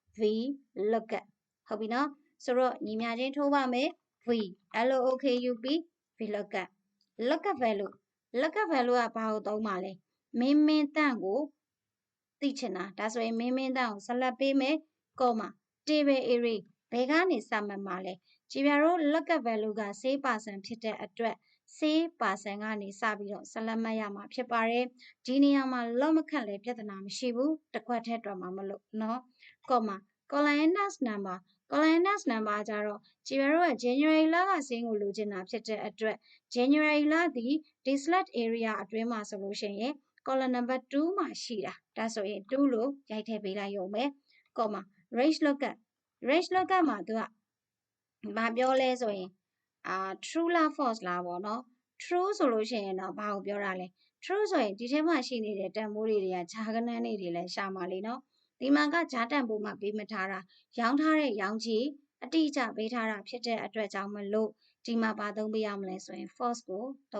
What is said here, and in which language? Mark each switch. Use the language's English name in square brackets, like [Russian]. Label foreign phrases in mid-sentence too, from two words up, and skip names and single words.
[Burmese] VLOOKUP ဟုတ်ပြီနော်ဆိုတော့ညီမချင်းထိုးပါမယ် VLOOKUP VLOOKUP [English] lookup value [Burmese] ကဘာကိုသုံးပါလဲမင်းမင်းတန့်ကိုသိချင်တာဒါဆိုရင်မင်းမ င်းတန့်ကိုဆက်လက်ပေးမယ် comma [English] table array [Burmese] ဘယ်ကနေစမှတ်မှာလဲကြည်ပြတို့ [English] lookup value [Burmese] က [English] sale person [Burmese] ဖြစ်တဲ့ အတွက် [English] sale person [Burmese] ကနေစပြီးတော့ဆက်လက်မှတ်ရမှာဖြစ်ပါတယ်ဒီနေရာမှာလောမခက်လဲပြဿနာမရှိဘူးတစ်ခွက်ထဲတွက်မှာမလို့နော် [English] comma columnist number [Burmese] ကြတော့ကြည်ပြတို့က January လကစင်းကိုလိုချင်တာဖြစ်တဲ့အတွက် January လသည် ဒီ [English] select area [Burmese] အတွင်းမှာဆိုလို့ရှိရင် [English] column number [Burmese] 2မှာရှိတာဒါဆိုရင်2လို့ရိုက်ထည့်ပေးလိုက်ရုံပဲ [English] comma range [Burmese] lookup မှာသူကဘာပြောလဲဆိုရင်true လား false လားပေါ့နော် true ဆိုလို့ရှိရင်တော့ဘာကိုပြောတာလဲ true ဆိုရင်ဒီထဲမှာရှိနေတဲ့တန်ဖိုးတွေကဂျာကနန်းတွေလည်းရှာမှာလေနော်ဒီမှာကဂျာတန်ဖိုးမှပေးမထားတာရောင်းထားတဲ့ရောင်းကြီးအတိအကျပေးထားတာဖြစ်တဲ့အတွက်ကြောင့်မလို့ဒီမှာဘာသုံးပေးရမလဲဆိုရင် false ကိုသုံး